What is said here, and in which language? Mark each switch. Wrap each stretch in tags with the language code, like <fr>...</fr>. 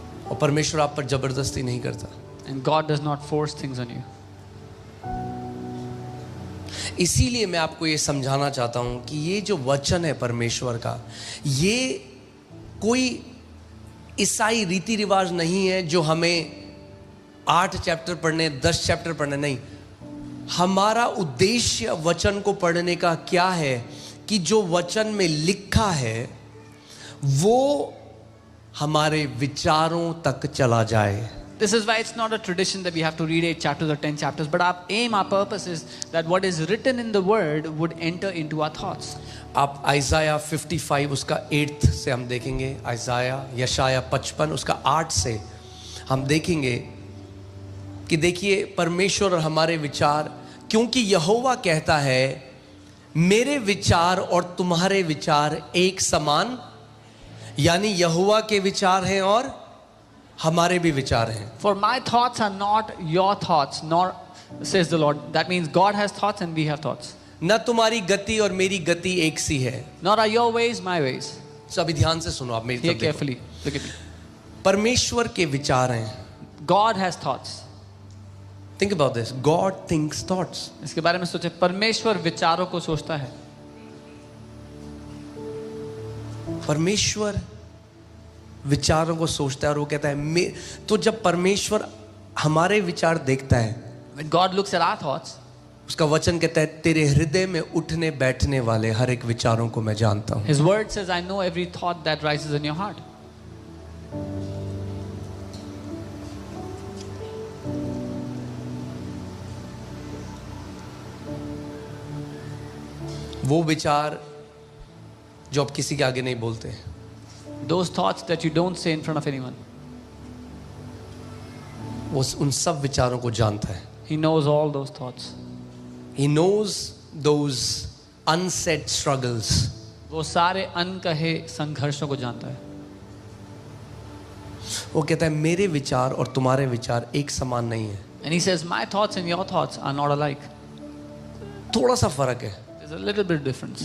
<hi>और परमेश्वर आप पर जबरदस्ती नहीं करता.</hi> <en>And God does not force things on you.</en> <hi>इसीलिए मैं आपको ये समझाना चाहता हूं कि ये जो वचन है परमेश्वर का, ये कोई ईसाई रीति रिवाज नहीं है जो हमें 8 चैप्टर पढ़ने, 10 चैप्टर पढ़ने, नहीं. हमारा उद्देश्य वचन को पढ़ने का क्या है कि जो वचन में लिखा है वो हमारे विचारों तक चला जाए.</hi> <en>This is why it's not a tradition that we have to read 8 chapters or 10 chapters, but our purpose is that what is written in the word would enter into our thoughts.</en> <hi>आप आइज़ाया 55 उसका 8 से हम देखेंगे, यशाया 55 उसका 8 से हम देखेंगे कि देखिए परमेश्वर और हमारे विचार, क्योंकि यहोवा कहता है मेरे विचार और तुम्हारे विचार एक समान, यानी यहोवा के विचार हैं और हमारे भी विचार हैं.</hi> <en>For my thoughts are not your thoughts, nor says the Lord. That means God has thoughts and we have thoughts.</en> <hi>न तुम्हारी गति और मेरी गति एक सी है.</hi> <en>Nor are your ways my ways.</en> <hi>सभी ध्यान से सुनो, आप मेरी</hi> <en>Hear</en> <hi>तरफ देखो.</hi> <en>carefully. Look at me.</en> <hi>परमेश्वर के विचार हैं.</hi> <en>God has thoughts. Think about this. God thinks thoughts.</en> <hi>इसके बारे में सोचे, परमेश्वर विचारों को सोचता है. परमेश्वर विचारों को सोचता है और वो कहता है तो जब परमेश्वर हमारे विचार देखता है,</hi> <en>When God looks at our thoughts,</en> <hi>उसका वचन कहता है तेरे हृदय में उठने बैठने वाले हर एक विचारों को मैं जानता हूं.</hi> <en>His word says, I know every thought that rises in your heart.</en> <hi>वो विचार जो आप किसी के आगे नहीं बोलते,</hi> <en>Those thoughts that you don't say in front of anyone.</en> <hi>वो उन सब विचारों को जानता है.</hi> <en>He knows all those thoughts. He knows those unsaid struggles.</en> <hi>वो सारे अनकहे संघर्षों को जानता है. वो कहता है मेरे विचार और तुम्हारे विचार एक समान नहीं है.</hi> <en>And he says, my thoughts and your thoughts are not alike.</en> <hi>थोड़ा सा फर्क है.</hi> <en>There's a little bit difference.</en>